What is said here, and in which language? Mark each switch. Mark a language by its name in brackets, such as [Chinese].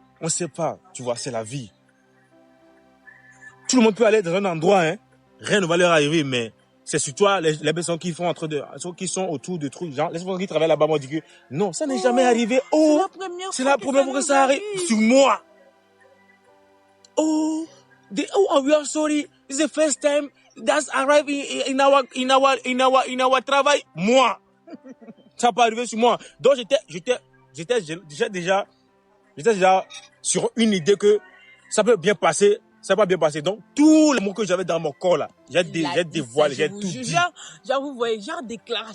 [French] On sait pas, tu vois, c'est la vie. Tout le monde peut aller dans un endroit, hein. Rien ne va leur arriver, mais c'est sur toi, les personnes qui sont autour de trucs, genre, les personnes qui travaillent là-bas, moi, disent que, non, ça n'est jamais arrivé. Oh, c'est la première fois que ça arrive sur moi. [English] Oh, we are sorry. It's the first time that's arrived in our travail. [French] Moi, ça n'a pas arrivé sur moi. Donc j'étais déjà sur une idée que ça peut bien passer. Ça va bien passer. Donc tous les mots que j'avais dans mon corps là, j'ai dévoilé, j'ai tout dit. Genre vous voyez, genre déclaration.